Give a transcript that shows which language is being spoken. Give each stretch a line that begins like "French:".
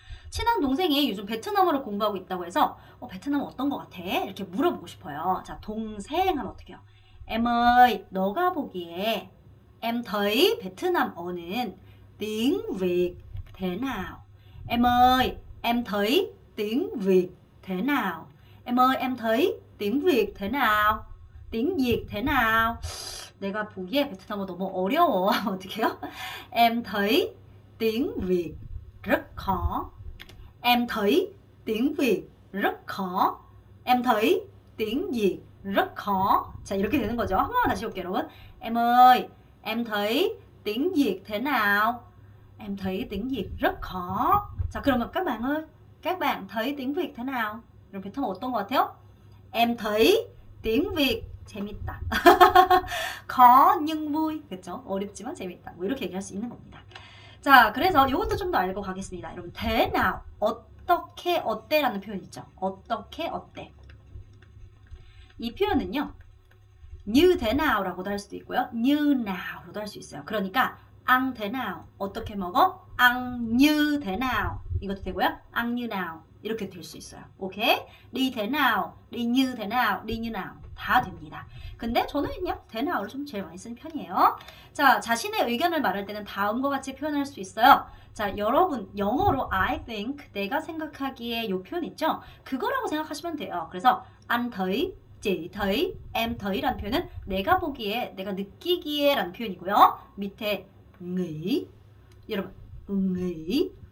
Korean: 친한 동생이 요즘 베트남어를 공부하고 있다고 해서 베트남 어떤 것 같아? 이렇게 물어보고 싶어요. 자, 동생 하면 어떻게 해요?
Vietnamese: Em ơi,
Korean: 너가 보기에
Vietnamese: em thấy
Korean: 베트남어는
Vietnamese: tiếng Việt thế nào? Em ơi, em thấy tiếng Việt thế nào? Em ơi, em thấy tiếng Việt thế nào? tiếng Việt thế nào?
Korean: 내가 보기에 베트남어 너무 어려워. 어떻게 해요?
Vietnamese: Em thấy tiếng Việt rất khó. Em thấy tiếng Việt rất khó. Em thấy tiếng Việt rất khó.
Korean: 자, 이렇게 되는 거죠. 한 번만 다시 볼게요, 여러분.
Vietnamese: Em ơi, em thấy tiếng Việt thế nào? Em thấy tiếng Việt rất khó.
Korean: 자, 그러면
Vietnamese: các bạn ơi, các bạn thấy tiếng Việt thế nào?
Korean: 그럼 베트남 어떤 것 같아요?
Vietnamese: Em thấy tiếng Việt
Korean: 재밌다.
Vietnamese: khó nhưng vui.
Korean: 그렇죠? 어렵지만 재밌다. 뭐 이렇게 얘기할 수 있는 겁니다. 자, 그래서 이것도 좀 더 알고 가겠습니다. 여러분, 대나, 어떻게, 어때라는 표현 있죠? 어떻게, 어때. 이 표현은요,
Vietnamese: như thế nao
Korean: 라고도 할 수도 있고요,
Vietnamese: như nao
Korean: 로도 할 수 있어요. 그러니까
Vietnamese: ăn thế nào,
Korean: 어떻게 먹어?
Vietnamese: ăn như thế nào.
Korean: 이것도 되고요,
Vietnamese: ăn như nào.
Korean: 이렇게 될 수 있어요. 오케이?
Vietnamese: đi thế nào, đi như thế nào, đi như nào.
Korean: 다 됩니다. 근데 저는 그냥
Vietnamese: thế nao
Korean: 를 좀 제일 많이 쓰는 편이에요. 자, 자신의 의견을 말할 때는 다음과 같이 표현할 수 있어요. 자, 여러분 영어로
English: I think,
Korean: 내가 생각하기에 이 표현 있죠? 그거라고 생각하시면 돼요. 그래서
Vietnamese: anh thấy, chị thấy, em thấy
Korean: 라는 표현은 내가 보기에, 내가 느끼기에 라는 표현이고요. 밑에 nghĩ, 여러분 nghĩ